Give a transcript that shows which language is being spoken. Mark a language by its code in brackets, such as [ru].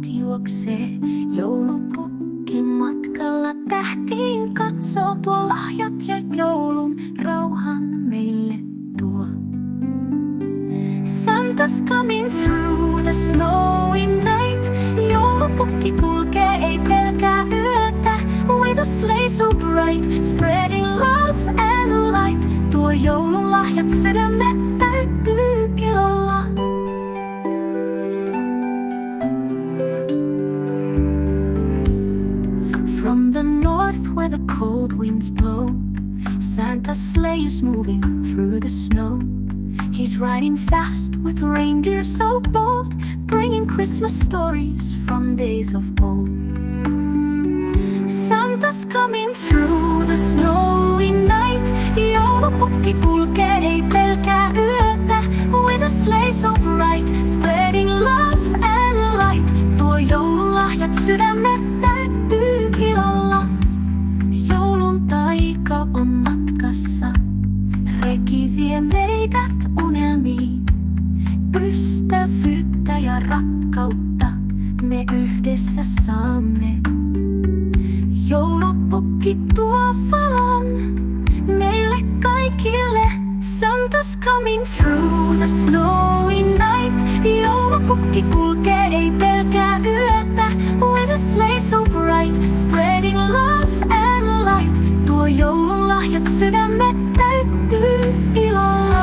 [fi] juoksee. Joulupukki matkalla tähtiin katsoo, tuo lahjat ja joulun rauhan meille tuo. [en] Santa's coming through the snowy night. [fi] Joulupukki kulkee, ei pelkää yötä. [en] With a sleigh so bright, spreading love and light. [fi] Tuo joulun lahjat sydämet täyttyy ilolla. [en] From the north where the cold winds blow, Santa's sleigh is moving through the snow. He's riding fast with reindeer so bold, bringing Christmas stories from days of old. Santa's coming through the snowy night. [fi] Joulupukki kulkee, ei pelkää yötä. [en] With a sleigh so bright, spreading love and light. [fi] Tuo joulun lahjat sydämet täyttyy ilolla. Joulun taika on matkassa, reki vie meidät unelmiin. Ystävyyttä ja rakkautta me yhdessä saamme. Joulupukki tuo valon meille kaikille. [en] Santa's coming through the snowy night. [fi] Joulupukki kulkee, ei pelkää yötä. [en] With a sleigh so bright, spreading love and light. [fi] Tuo joulun lahjat sydämet täyttyy ilolla.